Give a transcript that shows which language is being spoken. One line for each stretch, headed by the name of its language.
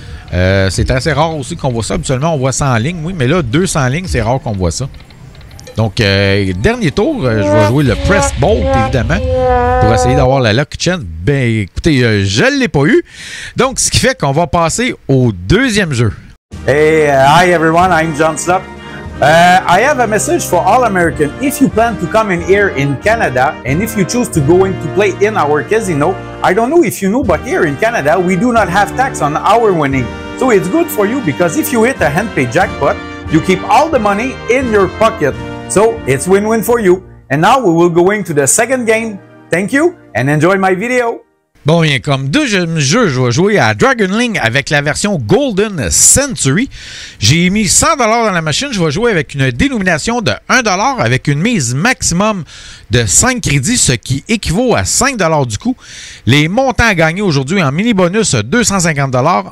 French: C'est assez rare aussi qu'on voit ça. Habituellement, on voit 100 lignes, oui, mais là, 200 lignes, c'est rare qu'on voit ça. Donc, dernier tour, je vais jouer le Press Bolt, évidemment, pour essayer d'avoir la Lucky Chance. Écoutez, je ne l'ai pas eu. Donc, ce qui fait qu'on va passer au deuxième jeu.
English: Hey, hi everyone, I'm John Slot. I have a message for all Americans. If you plan to come in here in Canada, and if you choose to go in to play in our casino, I don't know if you know, but here in Canada, we do not have tax on our winning. So it's good for you because if you hit a hand-paid jackpot, you keep all the money in your pocket. So it's win-win for you. And now we will go into the second game. Thank you and enjoy my video.
French: Bon, bien, comme deuxième jeu, je vais jouer à Dragon Link avec la version Golden Century. J'ai mis 100$ dans la machine. Je vais jouer avec une dénomination de 1$ avec une mise maximum de 5 crédits, ce qui équivaut à 5$ du coup. Les montants à gagner aujourd'hui en mini bonus, 250$.